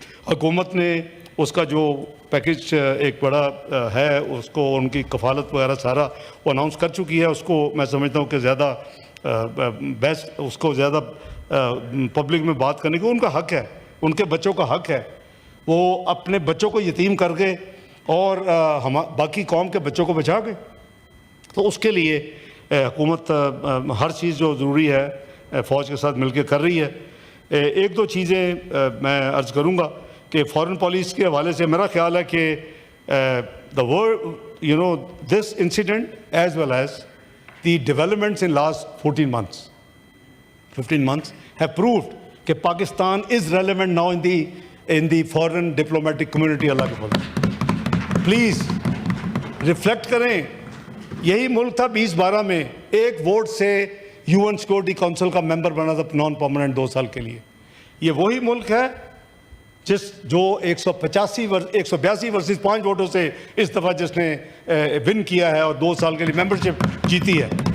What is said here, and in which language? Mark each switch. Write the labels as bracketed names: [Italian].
[Urdu] حکومت نے اس کا جو پیکج ایک بڑا ہے, اس کو ان کی کفالت وغیرہ سارا وہ اناؤنس کر چکی ہے. اس کو میں سمجھتا ہوں کہ زیادہ بیسٹ, اس کو زیادہ پبلک میں بات کرنے کی ان کا حق ہے, ان کے بچوں کا حق ہے. وہ اپنے بچوں کو یتیم کر گئے اور باقی قوم کے بچوں کو بچا گئے. تو اس کے لیے حکومت ہر چیز جو ضروری ہے فوج کے ساتھ مل کے کر رہی ہے. ایک دو چیزیں میں عرض کروں گا کہ فارن پالیسی کے حوالے سے میرا خیال ہے کہ [English] the world, you know, this incident as well as the developments in last 14 months, 15 months have proved [Urdu] کہ [English] Pakistan is relevant now in the foreign diplomatic community. [Urdu] اللہ کے فضل پلیز ریفلیکٹ کریں. یہی ملک تھا 2012 میں ایک ووٹ سے UN سیکورٹی کونسل کا ممبر بنا تھا نان پرماننٹ 2 سال کے لیے. یہ وہی ملک ہے جو 182 ورسز 5 ووٹوں سے اس دفعہ جس نے ون کیا ہے اور 2 سال کے لیے ممبرشپ جیتی ہے.